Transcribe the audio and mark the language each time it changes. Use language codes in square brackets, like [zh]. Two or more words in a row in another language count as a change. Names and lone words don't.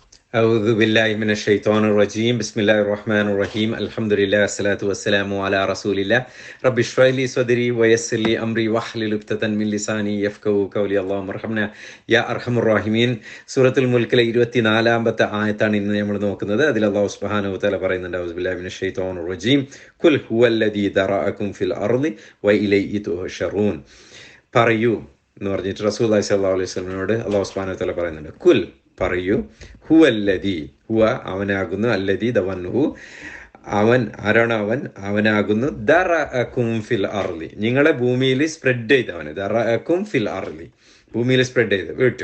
[ar] أعوذ بالله من الشيطان الرجيم بسم الله الرحمن الرحيم الحمد لله الصلاة والسلام على رسول الله رب اشرح لي صدري ويسر لي أمري واحلل عقدة من لساني يفقهوا قولي اللهم ارحمنا يا أرحم الراحمين [ml] സൂറത്തുൽ മുൽക്കിലെ 24-ാമത്തെ ആയത്താണ് ഇന്ന് നമ്മൾ നോക്കുന്നത്. അതിൽ [ar] الله سبحانه وتعالى [ml] പറയുന്നുണ്ട്, [ar] أعوذ بالله من الشيطان الرجيم قل هو الذي ذرأكم في الأرض وإليه تحشرون. [ml] പറയൂ എന്ന് പറഞ്ഞിട്ട് [ar] رسول الله صلى الله عليه [ml] വസല്ലമയോട് [ar] الله سبحانه وتعالى [ml] പറയുന്നുണ്ട്, കുൽ പറയൂ, ഹുവല്ലദീ ഹുവ അവനാകുന്നു, അല്ലദീ ദവൻഹു അവൻ ആരാണ്, അവനാകുന്നു, [ar] ذرأكم في الأرض [ml] നിങ്ങളെ ഭൂമിയിൽ സ്പ്രെഡ് ചെയ്തവന്, [ar] ذرأكم في الأرض [ml] ഭൂമിയിൽ സ്പ്രെഡ് ചെയ്ത് വിട്ടു.